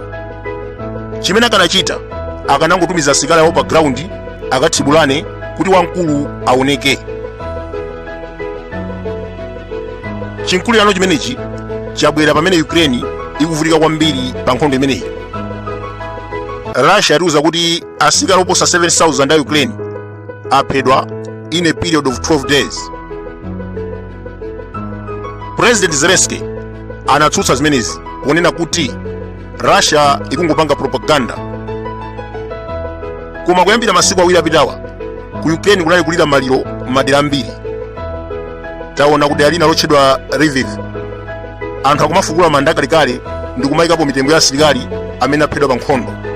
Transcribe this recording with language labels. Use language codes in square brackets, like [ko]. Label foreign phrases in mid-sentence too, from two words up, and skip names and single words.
[ny] Chimene akanachita akanangotumiza asilikali awo pa ground akathibulane kuti wamkulu aoneke. Chimkulirano chimenechi chabwera pamene Ukraine ikuvutika kwambiri pa nkhondo imeneyi. Russia yatiuza kuti asilikali oposa 7,000 a Ukraine aphedwa [en] in a period of 12 days. [ny] President Zelensky anatsutsa zimenezi ponena kuti Russia ikungopanga propaganda. Koma kuyambira masiku awiri apitawa ku Ukraine kunali kulira maliro madera ambiri. Taona kuti alina lotchedwa Lviv anthu akumafukula manda kalikale ndi kumayikapo mitembo ya asilikali amene aphedwa pa nkhondo.